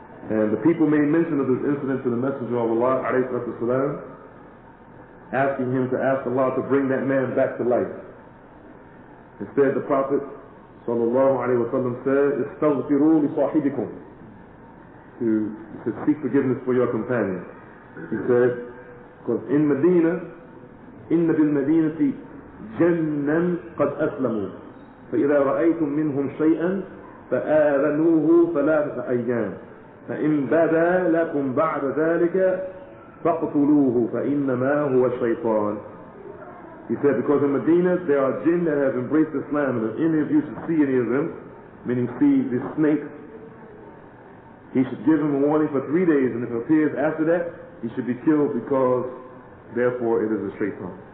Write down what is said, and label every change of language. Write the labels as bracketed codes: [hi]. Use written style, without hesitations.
[en] And the people made mention of this incident to the Messenger of Allah, ﷺ, asking him to ask Allah to bring that man back to life. Instead, the Prophet ﷺ said, [ar] "Istaghfiru li sahibikum," [en] to seek forgiveness for your companion. He said, because in Medina, [ar] إن بالمدينة جنا قد أسلموا فإذا رأيتم منهم شيئا فآذنوه 3 أيام فإن بدا لكم بعد ذلك فاقتلوه فإنما هو الشيطان. [en] He said, because in Medina there are jinn that have embraced Islam, and if any of you should see any of them, meaning see this snake, he should give him a warning for 3 days, and if it appears after that, he should be killed, because therefore it is a shaitan.